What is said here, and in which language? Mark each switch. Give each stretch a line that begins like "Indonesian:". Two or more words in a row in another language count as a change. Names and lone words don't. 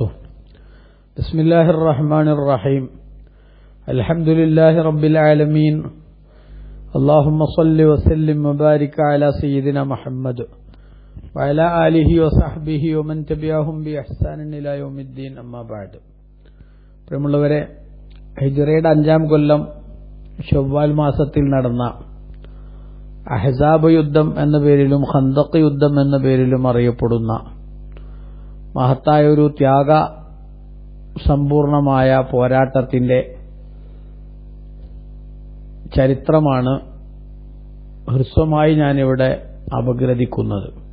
Arabic: بسم الله الرحمن الرحيم. الحمد لله رب العالمين. اللهم صل وسلم وبارك على سيدنا محمد وعلى آله وصحبه ومن تبعهم بإحسان إلى يوم الدين. أما بعد.
Malayalam: പ്രിയമുള്ളവരെ, ഹിജ്റയുടെ 5-ാം കൊല്ലം ശവ്വാൽ മാസത്തിൽ നടന്ന അഹ്സാബ് യുദ്ധം എന്ന പേരിലും ഖന്ദഖ് യുദ്ധം എന്ന പേരിലും അറിയപ്പെടുന്ന മഹത്തായ ഒരു ത്യാഗ സമ്പൂർണമായ പോരാട്ടത്തിന്റെ ചരിത്രമാണ് ഹ്രസ്വമായി ഞാനിവിടെ അപഗ്രഥിക്കുന്നത്.